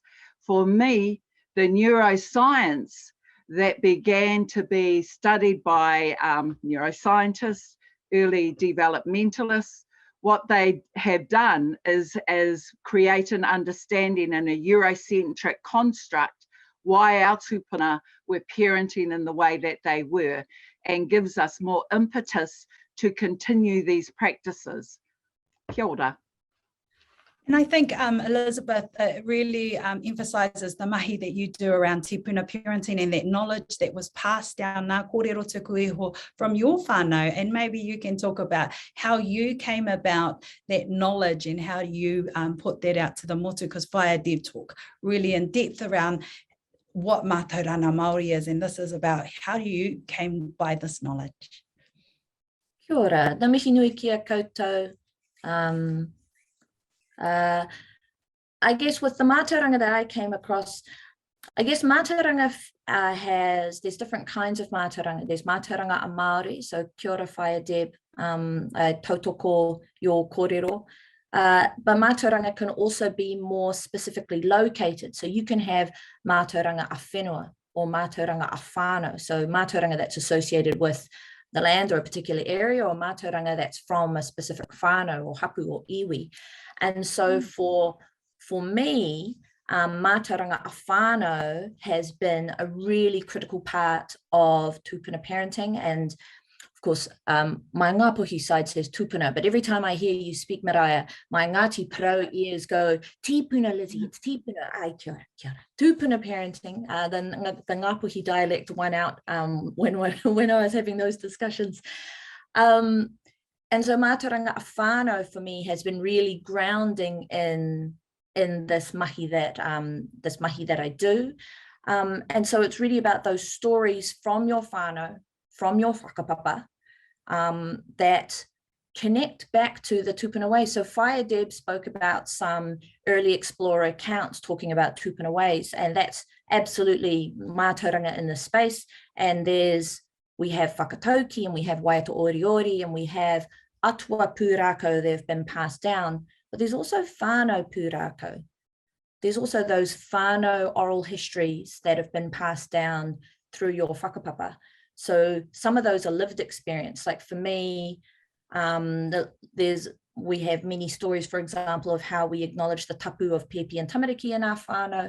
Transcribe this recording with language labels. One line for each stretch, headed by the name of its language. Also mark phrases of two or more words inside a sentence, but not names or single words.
English: For me, the neuroscience that began to be studied by neuroscientists, early developmentalists, what they have done is create an understanding in a Eurocentric construct why our tupuna were parenting in the way that they were, and gives us more impetus to continue these practices.
Māori: Kia ora.
English: And I think, Elizabeth, it really emphasises the mahi that you do around tipuna parenting and that knowledge that was passed down
Māori: nā kōrero tuku iho
English: from your whānau. And maybe you can talk about how you came about that knowledge and how you put that out to the motu, because Whaia did talk really in depth around what
Māori: mātauranga Māori
English: is, and this is about how you came by this knowledge.
Māori: Kia ora, na mihi nui kia koutou.
English: I guess with the mātauranga that I came across, I guess mātauranga there's different kinds of mātauranga. There's
Māori: mātauranga a Māori,
English: so
Māori: kia ora
English: Whaia Deb, tautoko your kōrero. But mātauranga can also be more specifically located. So you can have
Māori: mātauranga a whenua
English: or
Māori: mātauranga a whānau.
English: So mātauranga that's associated with the land or a particular area, or mātauranga that's from a specific whānau or hapu or iwi. And so for me,
Māori: mātauranga a whānau
English: has been a really critical part of tupuna parenting. And of course, my Ngāpuhi side says tupuna, but every time I hear you speak Maraea, my Ngāti Parau ears go, tipuna Lizzie, it's tipuna,
Māori: ai kia ora, kia ora.
English: Tupuna parenting, the Ngāpuhi dialect won out when I was having those discussions. And so
Māori: mātauranga a whānau
English: for me has been really grounding in this mahi that I do. And so it's really about those stories from your whānau, from your whakapapa, that connect back to the tupuna ways. So Whaia Deb spoke about some early explorer accounts talking about tupuna ways, and that's absolutely mātauranga in the space. And we have whakatauki, and we have
Māori: waiata oriori,
English: and we have
Māori: atua pūrākau
English: that have been passed down, but there's also
Māori: whānau pūrākau.
English: There's also those whānau oral histories that have been passed down through your whakapapa. So some of those are lived experience. Like for me, we have many stories, for example, of how we acknowledge the tapu of Pepi and Tamariki in our whānau.